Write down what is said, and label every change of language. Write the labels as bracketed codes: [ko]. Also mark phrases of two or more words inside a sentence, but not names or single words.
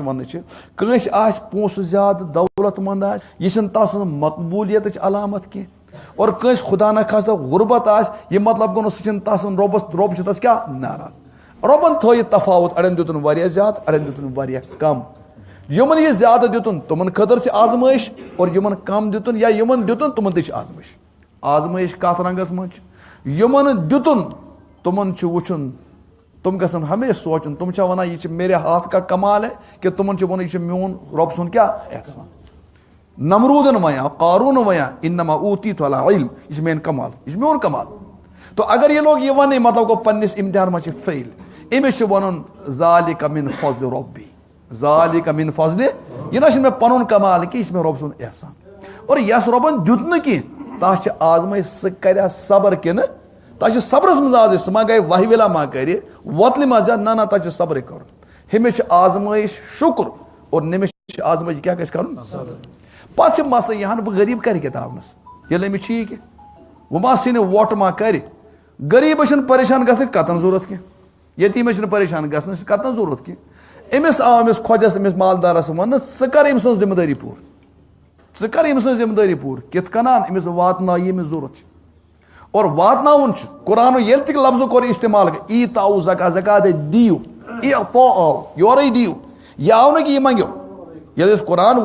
[ks] وننٕچ چھِ کٲنٛسہِ آسہِ پونٛسہٕ زیادٕ دولت منٛد آسہِ یہِ چھنہٕ تس سٕنٛز مقبوٗلیتٕچ علامت کینٛہہ اور کٲنٛسہِ خدا نخواستہ غُربت آسہِ یہِ مطلب گوٚو نہٕ سُہ چھُنہٕ تس رۄب چھُ تس کیٛاہ ناراض رۄبن تھٲو یہِ تفاوت اڑٮ۪ن دِتُن واریاہ زیادٕ اڑٮ۪ن دِتُن واریاہ کم یِمن یہِ زیادٕ دِتُن تِمن خٲطرٕ چھِ آزمٲیش اور یِمن کم دِتُن یا یِمن دِتُن تِمن تہِ چھِ آزمٲیش آزمٲیش کتھ رنگس منٛز چھِ یِمن دِتُن تِمن چھُ وٕچھُن تِم گژھن ہمیشہٕ سونچُن تِم چھا ونان یہِ چھِ [ur] میرے ہاتھ کا کمال ہے [ks] کہِ تِمن چھُ ونُن یہِ چھُ میون رۄب سُنٛد کیٛاہ احسان نمروٗدن ونیٛا قاروٗنن ونیٛا [ar] انما اوٗتیٖتُ علی علم [ks] یہِ چھُ میٲنۍ کمال یہِ چھُ میون کمال تو اگر یہِ لوگ یہِ ونٕنۍ مطلب گوٚو پننِس امتحان منٛز چھِ فیل أمِس چھُ ونُن [ar] ذالِکَ مِن فضلِ رۄبی ذالِکَ مِن فضلِ [ks] یہِ نہ چھُنہٕ مےٚ پنُن کمال کینٛہہ یہِ چھُ مےٚ رۄب سُنٛد احسان اور یس رۄبن دیُت نہٕ کینٛہہ تس چھِ آزمٲیش سُہ کریا صبر کِنہٕ تس چھِ صبرس منٛز آز سُہ ما گٔے وہہِ وِلا ما کرِ وۄتلہِ منٛز نہ تس چھُ صبرٕے کرُن ہُمِس چھِ آزمٲیش شُکر اور نٔمِس چھِ آزمٲیش کیٛاہ گژھِ کرُن پتہٕ چھِ مسلہٕ یہِ ہن بہٕ غریٖب کرِ کتابنس ییٚلہِ أمِس چھِ یہِ کہِ وۄنۍ ما ژھٕنہِ وۄٹھ ما کرِ غریب پریشان گھن کتن ضرورت کی یتیم پریشان گھن کتن ضرورت کی امس آو امس خۄجس امس مالدارس ون ژٕ کر أمۍ سٕنٛز ذمہٕ دٲری پوٗرٕ ژٕ کر أمۍ سٕنٛز ذمہٕ دٲری پوٗرٕ کِتھ کنان أمِس واتناو یہِ أمِس ضرورت چھِ اور واتناوُن چھُ قرآن ییٚلہِ تہِ لفظ کوٚر استعمال [ar] ایٖتاؤ زکات [ks] زکات دِیِو اعطاء آو یورے دِیِو یہِ آو نہٕ کہِ یہِ منٛگِو ییٚلہِ أسۍ قرآن